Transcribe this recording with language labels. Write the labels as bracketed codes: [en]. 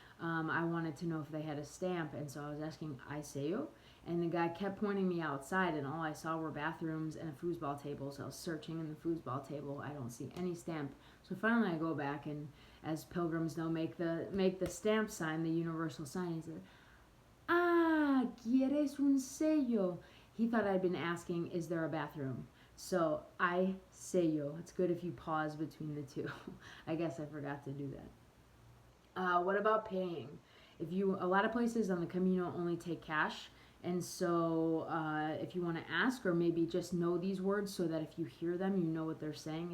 [en] I wanted to know if they had a stamp, and so I was asking aseo, and the guy kept pointing me outside, and all I saw were bathrooms and a foosball table. So I was searching in the foosball table. I don't see any stamp. So finally I go back, and as pilgrims know, make the stamp sign, the universal sign. He said, [es] "Ah, ¿quieres un sello?" [en] He thought I'd been asking, is there a bathroom? So I sello. It's good if you pause between the two. I guess I forgot to do that. What about paying? A lot of places on the Camino only take cash. And so if you want to ask, or maybe just know these words so that if you hear them, you know what they're saying.